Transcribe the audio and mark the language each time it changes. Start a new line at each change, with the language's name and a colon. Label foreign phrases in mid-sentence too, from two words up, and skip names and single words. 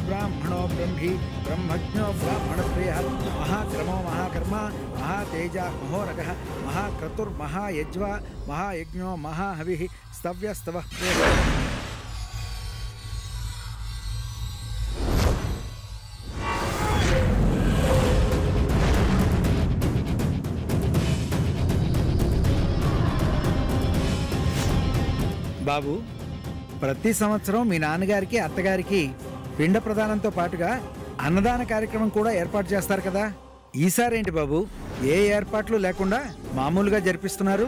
Sanskrit: ब्राह्मणो ब्रह्मी ब्रह्मज्ञो ब्राह्मणप्रियः महाक्रमो महाकर्मा महातेजा महोरगः महाक्रतुर्महायज्वा महायज्ञो महाहविः स्तव्यस्तवः प्रियः।
Telugu: బాబు, ప్రతి సంవత్సరం మీ నాన్నగారికి అత్తగారికి పిండ ప్రదానంతో పాటుగా అన్నదాన కార్యక్రమం కూడా ఏర్పాటు చేస్తారు కదా, ఈసారేంటి బాబు ఏ ఏర్పాట్లు లేకుండా మామూలుగా జరిపిస్తున్నారు?